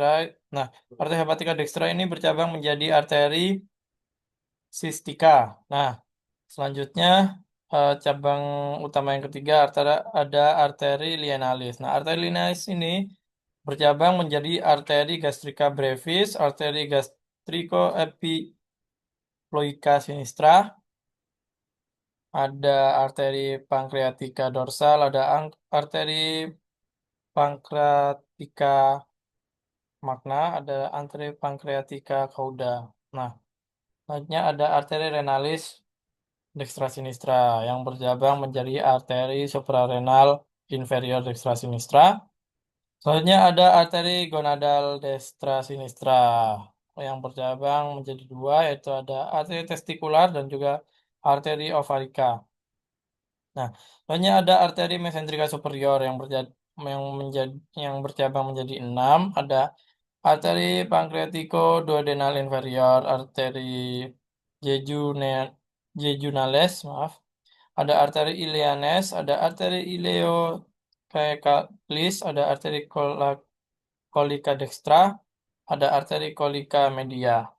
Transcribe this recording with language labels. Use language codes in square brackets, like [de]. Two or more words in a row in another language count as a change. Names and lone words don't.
[id] Nah, arteri [la] hepatica dextra [id] ini bercabang menjadi arteri sistika. Nah, selanjutnya cabang utama yang ketiga ada arteri lienalis. Nah, arteri lienalis ini bercabang menjadi arteri [la] gastrica brevis, [id] arteri [la] gastricoepiploica sinistra, [id] ada arteri pankreatika dorsal, ada arteri pankreatika magna, ada arteri pankreatika cauda. Nah, selanjutnya ada arteri [la] renalis dextra sinistra [id] yang bercabang menjadi arteri suprarenal [la] inferior dextra sinistra. [id] Selanjutnya ada arteri gonadal [la] dextra sinistra [id] yang bercabang menjadi dua, yaitu ada arteri testikular dan juga arteri ovarica. Nah, selanjutnya ada arteri mesenterika superior yang bercabang menjadi 6, ada arteri pancreatico duodenal inferior, arteri jejune- jejunales, maaf, ada arteri ilianes, ada arteri ileocaecalis, ada arteri [la] colica dextra, [id] ada arteri [la] colica media.